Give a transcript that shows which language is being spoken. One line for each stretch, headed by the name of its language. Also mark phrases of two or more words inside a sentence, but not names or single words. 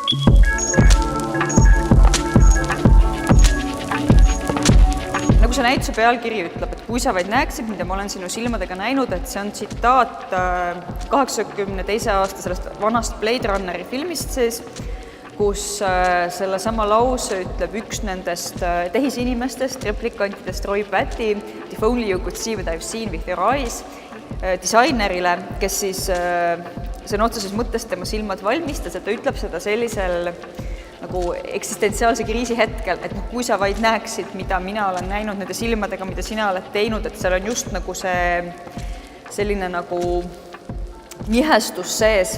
Estonian: Nagu see näituse pealkiri ütleb, et kui sa vaid näeksid, mida ma olen sinu silmadega näinud, et see on tsitaat 82. aasta sellest vanast Blade Runneri filmist siis, kus selle sama lause ütleb üks nendest tehisinimestest, replikantidest Roy Batty,
English: if only you could see what I've seen with your eyes,
Estonian: disainerile, kes siis see otseses mõttes tema silmad valmistas, et ta ütleb seda sellisel eksistentsiaalse kriisi hetkel, et kui sa vaid näeksid, mida mina olen näinud nende silmadega, mida sina oled teinud, et seal on just see selline nihestus sees,